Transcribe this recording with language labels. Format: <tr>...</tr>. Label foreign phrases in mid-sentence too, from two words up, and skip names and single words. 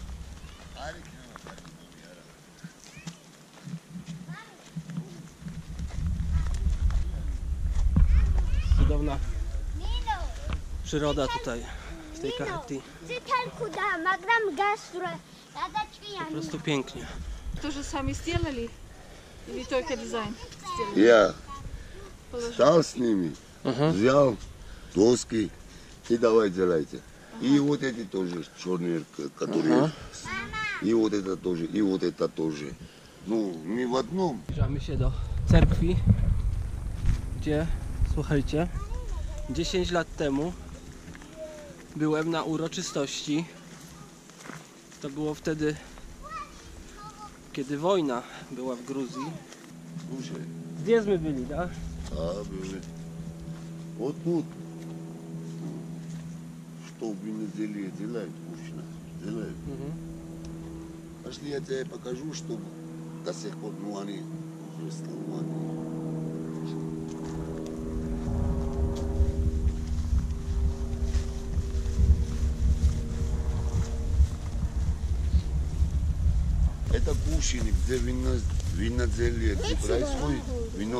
<pl>Cudowna przyroda tutaj z tej Kahetii. Po prostu pięknie. Którzy sami</pl> <ru>сделали? Или только дизайн? Я стал с ними, взял доски и давай делайте. И вот эти тоже черные, которые, и вот это тоже, и вот это тоже. Ну, не в одном.</ru> <pl>Zbliżamy się do cerkwi, gdzie, słuchajcie, 10 lat temu byłem na uroczystości. To było wtedy, kiedy wojna była w Gruzji.</pl> <ru>Слушай,</ru> <pl>Gdzie my byli, tak?</pl> <ru>были. Вот тут. Что в Венезуэле делают, мужчина? Делают. Пошли, я тебе покажу, что до сих пор, ну они уже сломаны. Это кушанье, где виноделье, где происходит вино.</ru>